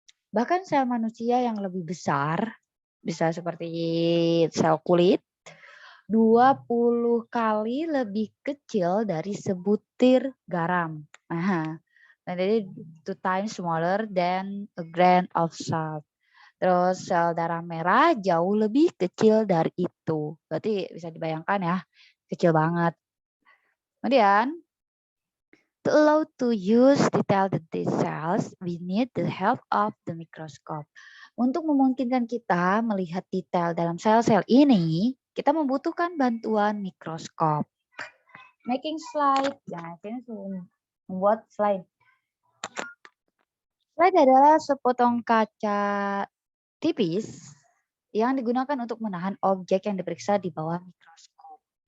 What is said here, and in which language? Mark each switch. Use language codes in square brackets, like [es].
[id] Bahkan sel manusia yang lebih besar, bisa seperti sel kulit, 20 kali lebih kecil dari sebutir garam. Nah, jadi [en] 2 times smaller than a grain of salt. [id] Terus sel darah merah jauh lebih kecil dari itu. Berarti bisa dibayangkan ya, kecil banget. [en] Kemudian, to allow to use detailed cells, we need the help of the microscope. [id] Untuk memungkinkan kita melihat detail dalam sel-sel ini, kita membutuhkan bantuan mikroskop. [en] Making slide, [id] nah ini membuat slide. Slide adalah sepotong kaca tipis yang digunakan untuk menahan objek yang diperiksa di bawah mikroskop.